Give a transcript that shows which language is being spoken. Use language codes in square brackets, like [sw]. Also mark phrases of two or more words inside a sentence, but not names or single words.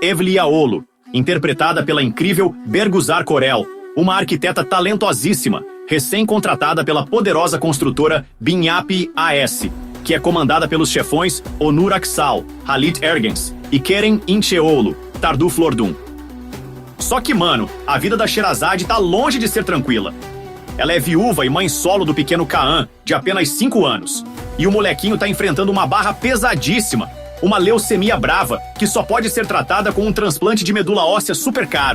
[pt] Evliaoğlu, interpretada pela incrível Berguzar Korel, uma arquiteta talentosíssima, recém-contratada pela poderosa construtora Binyapi AS, que é comandada pelos chefões Onur Aksal, Halit Ergens e Kerem İnceoğlu, Tardu Flordun. Só que, mano, a vida da Sherazade tá longe de ser tranquila. Ela é viúva e mãe solo do pequeno Kaan, de apenas 5 anos. E o molequinho tá enfrentando uma barra pesadíssima, uma leucemia brava, que só pode ser tratada com um transplante de medula óssea super caro.